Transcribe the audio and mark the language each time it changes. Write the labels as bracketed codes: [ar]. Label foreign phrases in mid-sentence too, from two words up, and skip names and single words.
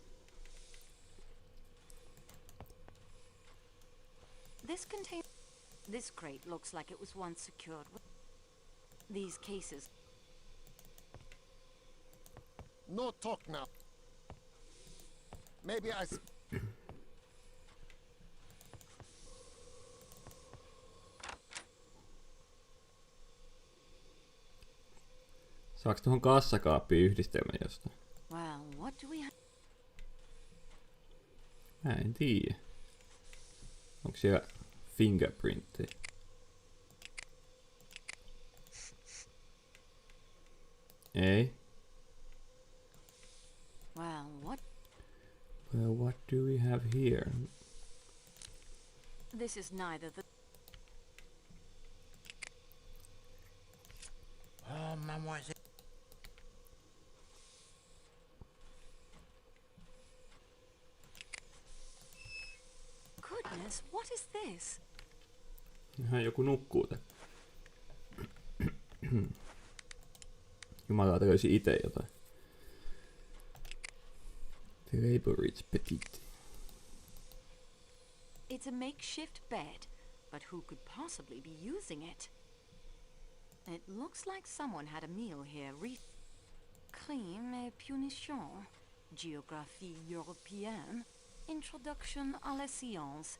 [en] This crate looks like it was once secured with these cases. No talk now. Maybe [fi] Saaks tuohon kassakaappiin yhdistelmän jostain? [en] Well, what do we have? [fi] Mä en tiedä. Onko siellä fingerprintti? Ei. [en] Well, what do we have here? this is neither the... Oh, mademoiselle. Goodness, what is this? [fi] Ihan joku nukkuu tää. Jumalauta löysi ite jotain. [en] The Labourage Petite. It's a makeshift bed, but who could possibly be using it? It looks like someone had a meal here Crime et punition. [fr] Géographie européenne. Introduction à la science.